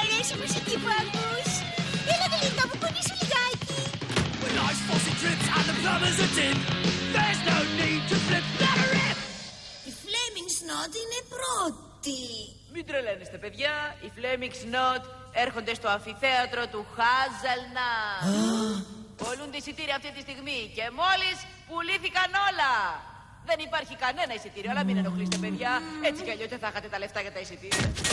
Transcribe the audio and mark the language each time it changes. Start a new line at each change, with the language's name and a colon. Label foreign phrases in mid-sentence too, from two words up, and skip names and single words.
Greek: Άσε μουσική που ακούς. Έλα γλυκά μου, κουνήσου λιγάκι.
English: When life's faucet drips and the plumbers are dim, there's no need to flip that rip.
Greek: Η Flaming Snot είναι πρώτη. Μην τρελαίνεστε, παιδιά. Οι Flaming Snot έρχονται στο αμφιθέατρο του Hazelnut. Πολλούνται εισιτήρια αυτή τη στιγμή και μόλις πουλήθηκαν όλα. Δεν υπάρχει κανένα εισιτήριο, αλλά μην ενοχλείστε, παιδιά. Έτσι κι αλλιώς δεν θα είχατε τα λεφτά για τα εισιτήρια.